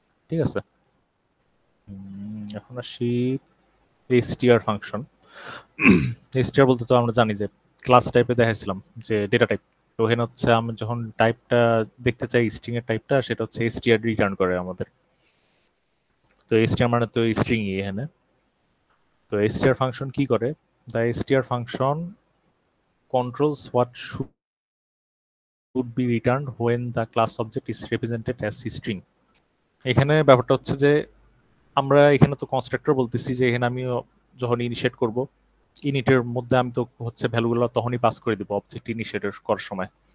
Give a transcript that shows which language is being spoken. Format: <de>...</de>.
<bn>ঠিক আছে, এখন আসি str ফাংশন। str বলতে তো আমরা জানি যে ক্লাস টাইপে দেখাইছিলাম যে ডেটা টাইপ। তো এখানে হচ্ছে আমি যখন টাইপটা দেখতে চাই স্ট্রিং এর টাইপটা, সেটা হচ্ছে str রিটার্ন করে আমাদের। তো str মানে তো স্ট্রিং এখানে। তো str ফাংশন কি করে,</bn> <en>the str function controls what should be returned when the class object is represented as string.</en> <bn>এখানে ব্যাপারটা হচ্ছে যে আমরা এখানে তো কনস্ট্রাক্টর বলতেছি যে এখানে আমি যখন ইনিশিয়েট করব, ইনিটের মধ্যে আমি তো হচ্ছে ভ্যালুগুলো তখনই পাস করে দিব অবজেক্ট ইনিশিয়েট করার সময়।</bn>